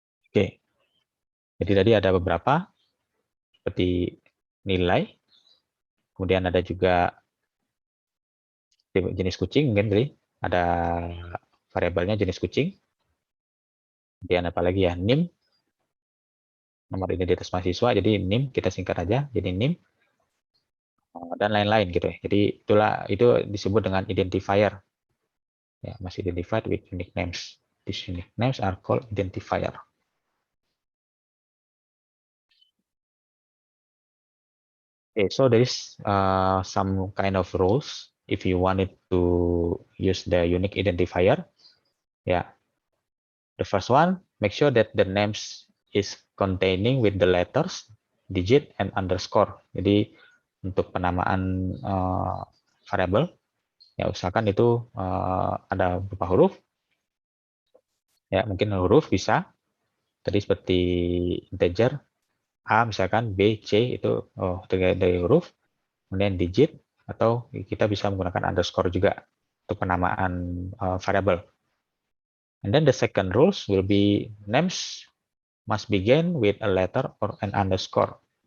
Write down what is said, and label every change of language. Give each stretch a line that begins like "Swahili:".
Indonesian: Oke, jadi tadi ada beberapa seperti nilai, kemudian ada juga jenis kucing, mungkin tadi ada variabelnya jenis kucing, Kemudian apa lagi ya, NIM, nomor identitas mahasiswa, jadi NIM kita singkat aja, jadi NIM, dan lain-lain gitu ya. Jadi itu disebut dengan identifier. Ya, masih
English: identified with unique names. These unique names are called identifier. Okay, so there is some kind of rules if you wanted to use the unique identifier. Yeah, the first one, make sure that the names is containing with the letters, digit, and underscore.
Indonesian: Jadi untuk penamaan variable, ya usahakan itu ada berupa huruf. Ya, mungkin huruf bisa. Tadi seperti integer, A misalkan, B, C itu dari huruf, kemudian digit, atau kita bisa menggunakan underscore juga untuk penamaan variable.
English: And then the second rules will be names must begin with a letter or an underscore.